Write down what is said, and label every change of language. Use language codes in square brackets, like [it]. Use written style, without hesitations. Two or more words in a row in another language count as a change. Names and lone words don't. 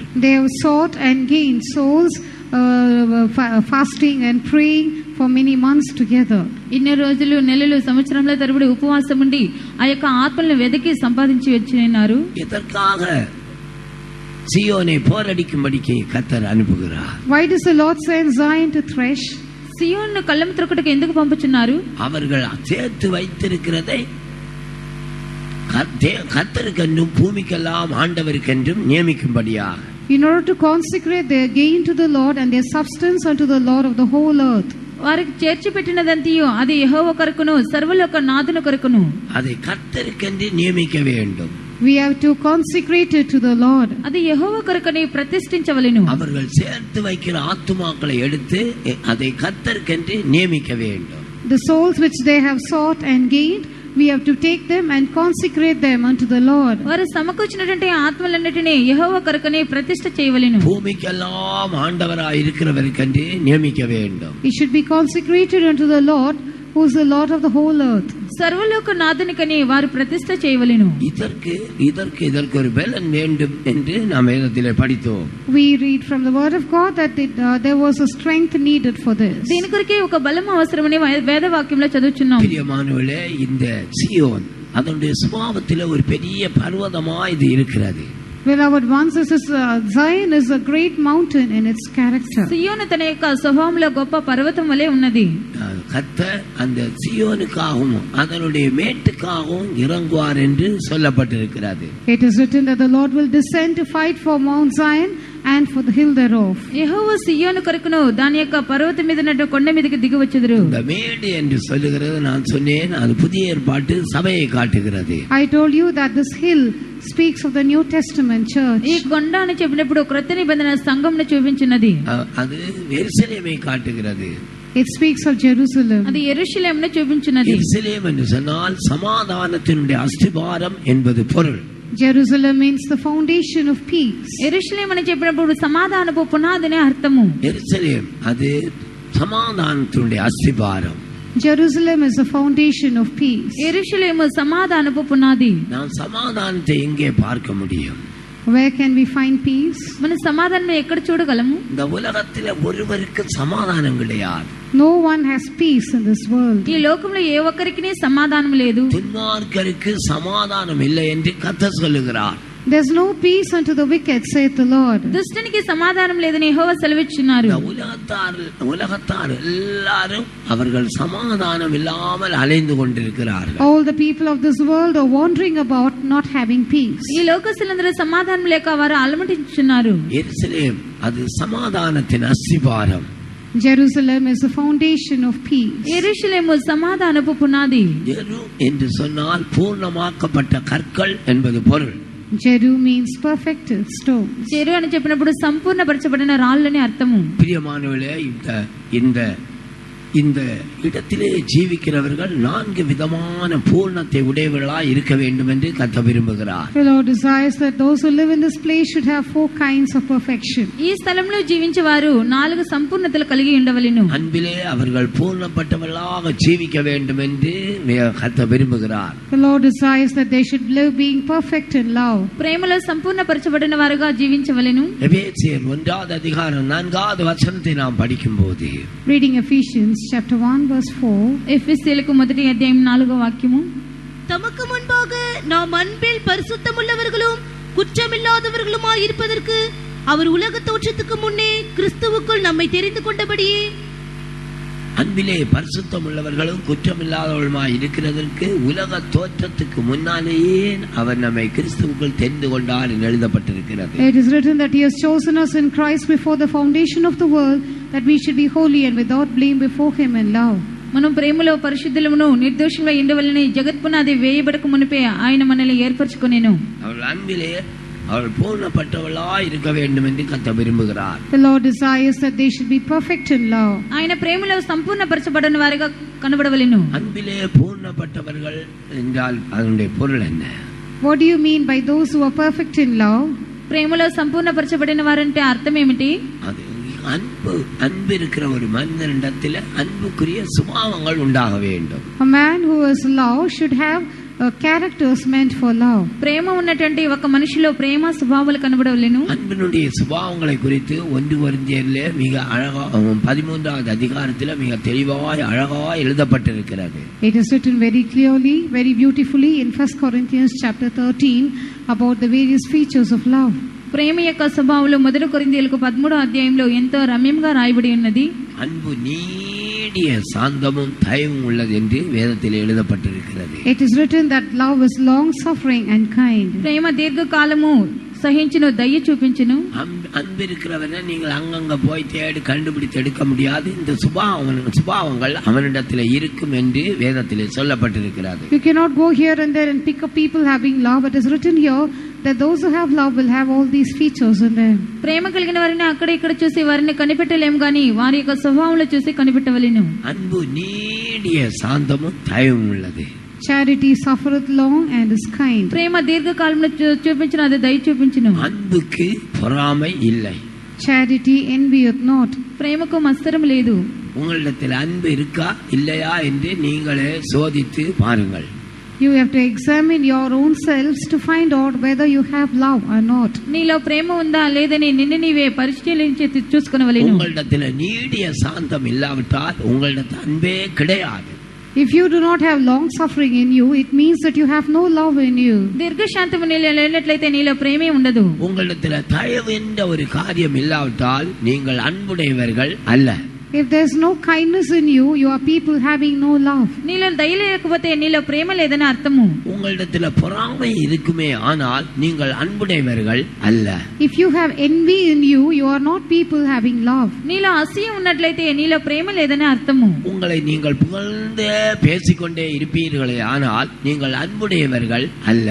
[en] They have sought and gained souls, fasting and praying for many months together. [te] ఇన్ని రోజులు, నెలలు, సంవత్సరంల తరబడి ఉపవాసం ఉండి ఆ యొక్క ఆత్మలను వెదకి సంపాదించి వచ్చినారు. [ta] இதற்காக சீயோனை போரடிக்கும்படிக்கு கர்த்தர் அனுப்புகிறார். [en] Why does the Lord send Zion to thresh? [te] సియోను కళ్ళం త్రొక్కటకు ఎందుకు పంపుచున్నారు? [ta] அவர்கள் சேர்த்து வைத்திருக்கிறதை கர்த்தருக்கென்றும் பூமிக்கெல்லாம் ஆண்டவருக்கென்றும் நியமிக்கும்படியாக, [en] in order to consecrate their gain to the Lord and their substance unto the Lord of the whole earth. [te] వారికి చేర్చి పెట్టినదంతియో అది యెహోవా కొరకును సర్వలోక నాథుని కొరకును [ta] அதை கர்த்தருக்கென்று நியமிக்க வேண்டும். [en] We have to consecrate it to the Lord. [te] అది యెహోవా కొరకుని ప్రతిష్ఠించవలెను. [ta] அவர்கள் சேர்த்து வைக்கிற ஆத்துமாக்களை எடுத்து அதை கர்த்தருக்கென்று நியமிக்க வேண்டும். [en] The souls which they have sought and gained, we have to take them and consecrate them unto the Lord. [te] వారు సమకూర్చినటువంటి ఆత్మలన్నిటిని యెహోవా కొరకుని ప్రతిష్ఠ చేయవలెను. [ta] பூமிக்கெல்லாம் ஆண்டவராய் இருக்கிறவருக்கென்று நியமிக்க வேண்டும். [en] It should be consecrated unto the Lord, who is the Lord of the whole earth. [te] సర్వలోక నాథునికని వారు ప్రతిష్ఠ చేయవలెను. [ta] இதற்கு ஒரு பலன் வேண்டும் என்று நாம் வேதத்திலே படித்தோம். [en] We read from the word of God that there was a strength needed for this. [te] దీని కొరకే ఒక బలం అవసరమని వేదవాక్యంలో చదువుచున్నాం. [ta] பிரியமானவர்களே, இந்த சீயோன் அதனுடைய சுபாவத்திலே ஒரு பெரிய பர்வதமாய் இது இருக்கிறது. [en] Beloved ones, Zion is a great mountain in its character. [te] సియోను తన యొక్క స్వభావంలో గొప్ప పర్వతం వలె ఉన్నది. [ta] கர்த்தர் அந்த சீயோனுக்காகவும் அதனுடைய மேட்டுக்காகவும் இறங்குவார் என்று சொல்லப்பட்டிருக்கிறது. [en] It is written that the Lord will descend to fight for Mount Zion and for the hill thereof. [te] యెహోవా సియోను కొరకును దాని యొక్క పర్వతం మీద నటు కొండ మీదకి దిగి వచ్చెదరు. [ta] இந்த மேடு என்று சொல்லுகிறது, நான் சொன்னேன், அது புதிய ஏற்பாட்டு சபையை காட்டுகிறது. [en] I told you that this hill speaks of the New Testament church. [te] ఈ కొండ అని చెప్పినప్పుడు క్రొత్త నిబంధన సంఘంను చూపించినది. [ta] அது எருசலேமை காட்டுகிறது. [en] It speaks of Jerusalem. [te] అది యెరూషలేమును చూపించినది. [ta] எருசலேம் என்று சொன்னால் சமாதானத்தினுடைய அஸ்திபாரம் என்பது பொருள். [en] Jerusalem means the foundation of peace. [te] యెరూషలేము అని చెప్పినప్పుడు సమాధానపు పునాదినే అర్థము. [ta] எருசலேம் அது சமாதானத்தினுடைய அஸ்திபாரம். [en] Jerusalem is the foundation of peace. [te] యెరూషలేము సమాధానపు పునాది. [ta] நாம் சமாதானத்தை எங்கே பார்க்க முடியும்? [en] Where can we find peace? [te] మన సమాధానం ఎక్కడ చూడగలము? [ta] இந்த உலகத்திலே ஒருவருக்கு சமாதானம் கிடையாது. [en] No one has peace in this world. [te] ఈ లోకంలో ఏ ఒక్కరికి సమాధానం లేదు. [ta] துன்மார்க்கருக்கு சமாதானம் இல்லை என்று கர்த்தர் சொல்லுகிறார். [en] There's no peace unto the wicked, saith the Lord. [te] దుష్టునికి సమాధానం లేదని యెహోవా సెలవిచ్చున్నారు. [ta] உலகத்தார் எல்லாரும் அவர்கள் சமாதானம் இல்லாமல் அலைந்து கொண்டிருக்கிறார்கள். [en] All the people of this world are wandering about not having peace. [te] ఈ లోకస్తులందరూ సమాధానం లేక వారు అలమటించున్నారు. [ta] எருசலேம் அது சமாதானத்தின் அஸ்திபாரம். [en] Jerusalem is the foundation of peace. [te] యెరూషలేము సమాధానపు పునాది. [ta] ஜெரு என்று சொன்னால் பூர்ணமாக்கப்பட்ட கற்கள் என்பது பொருள். [en] Jeru means perfected stones. [te] చెరు అని చెప్పినప్పుడు సంపూర్ణపరచబడిన రాళ్ళని అర్థము. [ta] பிரியமானவர்களே, இந்த இந்த இடத்திலே ஜீவிக்கிறவர்கள் 4 விதமான பூர்ணத்தை உடையவர்களாய் இருக்க வேண்டும் என்று கர்த்தர் விரும்புகிறார். [en] The Lord desires that those who live in this place should have 4 kinds of perfection. [te] ఈ స్థలంలో జీవించే వారు 4 సంపూర్ణతలు కలిగి ఉండవలెను. [ta] அன்பிலே அவர்கள் பூர்ணப்பட்டவர்களாக ஜீவிக்க வேண்டும் என்று கர்த்தர் விரும்புகிறார். [en] The Lord desires that they should live being perfect in love. [te] ప్రేమలో సంపూర్ణపరచబడిన వారుగా జీవించవలెను. [ta] எபேசியர் 1:4 நாம் படிக்கும்போது, [en] Reading Ephesians chapter 1 verse 4. [te] ఎఫెసీయులకు 1వ అధ్యాయం 4వ వాక్యము. [ta] தமக்கு முன்பாக நாம் அன்பில் பரிசுத்தமுள்ளவர்களும் குற்றமில்லாதவர்களுமாய் இருப்பதற்கு அவர் உலக தோற்றத்துக்கு முன்னே கிறிஸ்துவுக்குள் நம்மை தெரிந்து கொண்டபடியே, அன்பிலே பரிசுத்தம் உள்ளவர்களும் குற்றமில்லாதவர்களுமாய் இருக்கிறதற்கு உலக தோற்றத்துக்கு முன்னாலேயே அவர் நம்மை கிறிஸ்துவுக்குள் தெரிந்து கொண்டார் என்று எழுதப்பட்டிருக்கிறது. [en] It is written that he has chosen us in Christ before the foundation of the world, that we should be holy and without blame before him in love. [te] మనం ప్రేమలో పరిశుద్ధులమును నిర్దోషులై ఉండవలెనని జగత్పునాది వేయబడక మునిపే ఆయన మనల్ని ఏర్పరచుకొనెను. [ta] அவள் அன்பிலே அவள் பூர்ணப்பட்டவளாய் இருக்க வேண்டும் என்று கர்த்தர் விரும்புகிறார். [en] The Lord desires that they should be perfect in love. [te] ఆయన ప్రేమలో సంపూర్ణపరచబడిన వారిగా కనబడవలెను. [ta] அன்பிலே பூர்ணப்பட்டவர்கள் என்றால் அதனுடைய பொருள் என்ன? [en] What do you mean by those who are perfect in love? [te] ప్రేమలో సంపూర్ణపరచబడిన వారంటే అర్థం ఏమిటి? [ta] அது அன்பு இருக்கிற ஒரு மனிதனிடத்தில் அன்புக்குரிய சுபாவங்கள் உண்டாக வேண்டும். [en] A man who is love should have characters meant for love. [te] ప్రేమ ఉన్నటువంటి ఒక మనిషిలో ప్రేమ స్వభావాలు కనబడవలెను. [ta] அன்பினுடைய சுபாவங்களை குறித்து 1 கொரிந்தியரிலே மிக அழகா 13வது அதிகாரத்தில் மிக தெளிவாய் அழகாய் எழுதப்பட்டிருக்கிறது. [en] It is written very clearly, very beautifully in 1 Corinthians chapter 13 about the various features of love. [te] ప్రేమ యొక్క స్వభావంలో 1 కొరింథీయులకు 13వ అధ్యాయంలో ఎంతో రమ్యంగా రాయబడి ఉన్నది. [ta] அன்பு நீடிய சாந்தமும் தயவும் உள்ளது என்று வேதத்தில் எழுதப்பட்டிருக்கிறது. [en] It is written that love is long suffering and kind. [te] ప్రేమ దీర్ఘకాలము సహించును దయ చూపించును. [ta] அன்பு இருக்கிறவனை நீங்கள் அங்கங்க போய் தேடி கண்டுபிடித்து எடுக்க முடியாது. இந்த சுபாவங்கள் அவனிடத்தில் இருக்கும் என்று வேதத்திலே சொல்லப்பட்டிருக்கிறது. [en] You cannot go here and there and pick up people having love. It is written here that those who have love will have all these features in them. [te] ప్రేమ కలిగిన వారిని అక్కడ ఇక్కడ చూసి వారిని కనిపెట్టలేము గాని వారి యొక్క స్వభావంలో చూసి కనిపెట్టవలెను. [ta] அன்பு நீடிய சாந்தமும் தயவும் உள்ளது. [en] Charity suffereth long and is kind. [te] ప్రేమ దీర్ఘకాలంలో చూపించిన అది దయ చూపించును. [ta] அன்புக்கு பொறாமை இல்லை. [en] Charity envieth not. [te] ప్రేమకు మత్సరం లేదు. [ta] உங்களிடத்தில் அன்பு இருக்கா இல்லையா என்று நீங்களே சோதித்து பாருங்கள். [en] You have to examine your own selves to find out whether you have love or not. [te] నీలో ప్రేమ ఉందా లేదని నిన్ను నీవే పరిశీలించి చూసుకొనవలెను. [ta] உங்களிடத்தில் நீடிய சாந்தம் இல்லாவிட்டால் உங்களிடத்தில் அன்பே கிடையாது. [en] If you do not have long suffering in you, it means that you have no love in you. [te] దీర్ఘశాంతము నీలో లేనట్లయితే నీలో ప్రేమే ఉండదు. [ta] உங்களிடத்தில் தயவு என்ற ஒரு காரியம் இல்லாவிட்டால் நீங்கள் அன்புடையவர்கள் அல்ல. [en] If there is no kindness in you, you are people having no love. [te] నీలో దయ లేకపోతే నీలో ప్రేమ లేదని అర్థము. [ta] உங்களிடத்தில் பொறாமை இருக்குமே ஆனால் நீங்கள் அன்புடையவர்கள் அல்ல. [en] If you have envy in you, you are not people having love. [te] నీలో అసూయ ఉన్నట్లయితే నీలో ప్రేమ లేదని అర్థము. [ta] உங்களை நீங்கள் புகழ்ந்தே பேசிக்கொண்டே இருப்பீர்களே ஆனால் நீங்கள் அன்புடையவர்கள் அல்ல.